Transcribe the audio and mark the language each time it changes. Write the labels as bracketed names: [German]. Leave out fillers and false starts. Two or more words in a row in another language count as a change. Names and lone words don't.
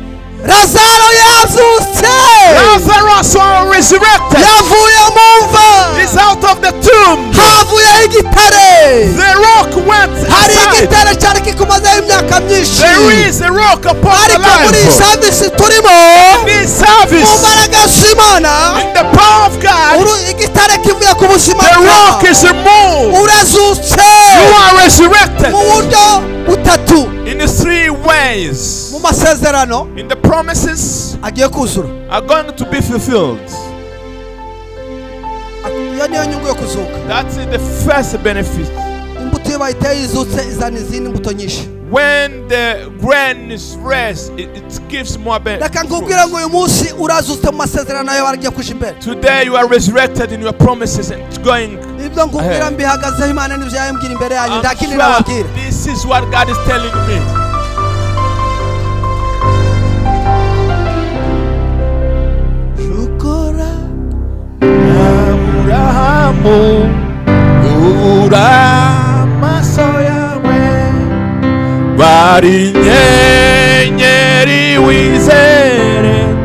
[Kinyarwanda] lazaro yazutse [English] Lazarus was resurrected. [Kinyarwanda] yavuye mu mva [English] He's out of the tomb. [Kinyarwanda] havuyeho igitare [English] The rock went [Kinyarwanda] hari [English] aside. [Kinyarwanda] igitare cyari kikumazeho imyaka myinshi [English] There is a rock upon the [Kinyarwanda] ariko muri iyi [English] life. [Kinyarwanda] savisi turimo [English] This [Kinyarwanda] mu [English] service, [Kinyarwanda] mbaraga z'imana [English] in the power of God, [Kinyarwanda] igitare kivuye ku buzima [English] the rock [Kinyarwanda] bwawe [English] is removed. [Kinyarwanda] urazutse [English] You are resurrected [Kinyarwanda] mu buryo butatu [English] in the three ways. [Kinyarwanda] mu masezerano [English] In the promises [Kinyarwanda] agiye kuzura [English] are going to be fulfilled. [Kinyarwanda] iyo niyo nyungu yo kuzuka [English] That's the first benefit. [Kinyarwanda] imbuto iyo bayiteye izutse izana izindi mbuto nyinshi [English] when the grain is rest, it gives more [Kinyarwanda] reka nkubwira ngo uyu munsi urazutse mu masezerano yawe aragiye kuja imbere. [English] Today you are resurrected in your promises and it's going [Kinyarwanda] ibyo nkubwira mbihagazeho Imana n'ibyo yambwira imbere yanyu nta kindi nababwira. [English] This is what God is telling me. [Kinyarwanda] Shukora Abrahamu ura maso yawe bari nyenyeri wizere